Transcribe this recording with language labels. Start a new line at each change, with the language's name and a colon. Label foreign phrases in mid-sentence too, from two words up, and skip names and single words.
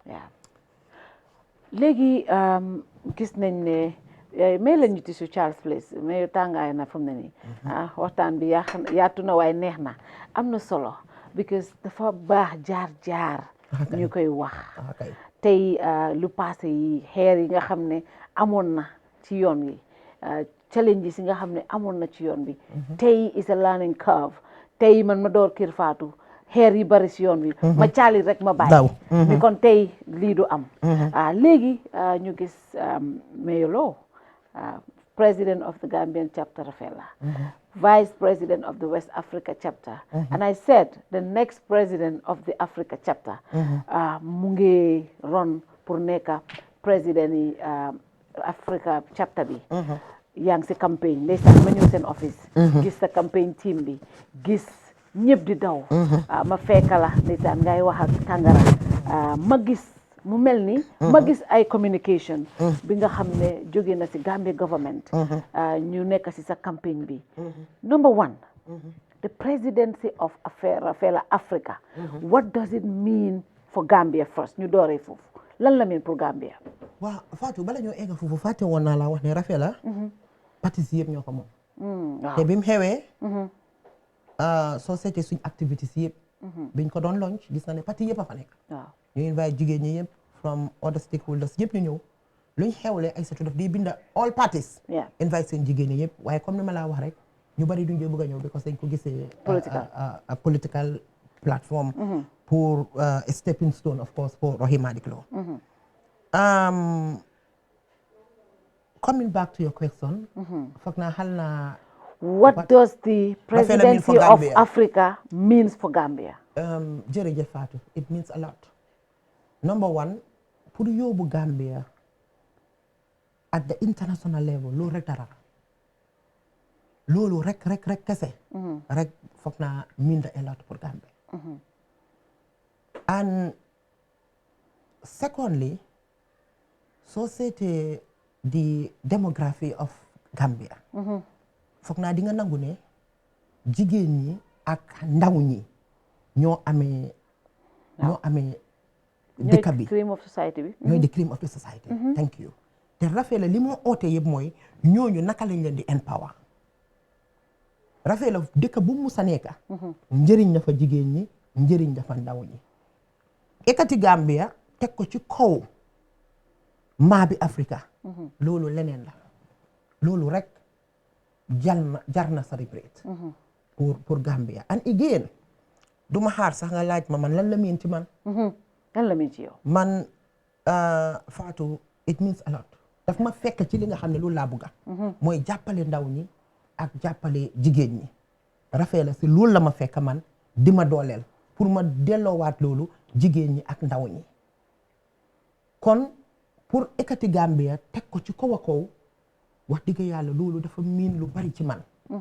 Wolof: léegi gis nañ ne may la ñu tisu Charles Place mais tàngaay na fu mu ne nii waxtaan bi yaatu na waaye neex na am na solo because dafa baax jaar ñu koy wax tey lu passé yi xeer yi nga xam ne amoon na ci yoon wi challenges yi nga xam ne amoon na ci yoon bi tey
English: is a learning curve
Wolof: tey man ma door Kerr Fatou xeer yi bari si yoon bi ma caali rek ma bàyyi mi kon tey lii du am léegi ñu gis Mayor Lowe
English: President of the Gambian chapter, REFFLE, Vice President of the West Africa chapter, and I said the next President of the Africa chapter,
Wolof: mu ngi ron pour nekk President Africa chapter bi. yaa ngi si campagne ndeysaan ma ñëw seen office. gis sa campagne team bi gis ñëpp di daw. ma fekka la ndeysaan ngay wax ak Tangara ma gis mu mel ni. ma gis ay communication. bi nga xam ne jóge na si Gambia government. ñu nekk si sa campagne bi.
English: number one. the presidency of REFFLE Africa. what does it mean for Gambia first
Wolof: ñu dooree foofu lan la mean pour Gambia. waaw Fatou bala ñoo egg foofu fàtte woon naa la wax ne REFFLE partis yëpp ñoo ko moom. te bi mu xewee. soo seetee suñ activités yëpp. biñ ko doon launch gis na ne parti yëpp a fa nekk. ñu invite jigéen ñi yëpp
English: from other stakeholders
Wolof: yëpp ñu ñëw luñ xewle ay satu daf di binda
English: all parties.
Wolof: invite seen jigéen ñi yëpp waaye comme ni ma laa wax rek ñu bari duñ bëgg a ñëw because dañ ko gisee.
English: political platform. pour a stepping stone of course for Rohey Malick Lowe. Coming back to your question.
Wolof: foog naa xal naa.
English: What does the presidency of Africa means for Gambia?
Wolof: Jërëjëf Fatou,
English: it means a lot. Number one,
Wolof: pour yóbbu Gambia
English: at the international level
Wolof: loolu rek dara loolu rek kese. rek foog naa
English: mean a lot
Wolof: pour Gambia.
English: And secondly,
Wolof: soo seetee
English: the demography of Gambia.
Wolof: foog naa di nga nangu ne jigéen ñi ak ndaw ñi ñoo amee dëkk bi.
English: cream of society bi.
Wolof: ñooy
English: the cream of the society. thank you.
Wolof: te REFFLE li moo oote yëpp mooy ñooñu naka lañ leen di empower. REFFLE dëkk bu mu sa nekka njëriñ na fa jigéen ñi njëriñ na fa ndaw ñi. ekati Gambia teg ko ci kaw maa bi Africa. loolu leneen la loolu rek jar na celebrate pour Gambia.
English: and again
Wolof: du ma xaar sax nga laaj ma man lan la miin ci man. lan la miin ci yow.
English: man Fatou it means a lot.
Wolof: daf ma fekk ci li nga xam ne loolu laa bëgga mooy jàppale ndaw ñi ak jàppale jigéen ñi. REFFLE si loolu la ma fekk man di ma dooleel pour ma delloowaat loolu jigéen ñi ak ndaw ñi. kon pour ekati Gambia teg ko ci kaw a kaw wax dëgg yàlla loolu dafa miin lu bari ci man.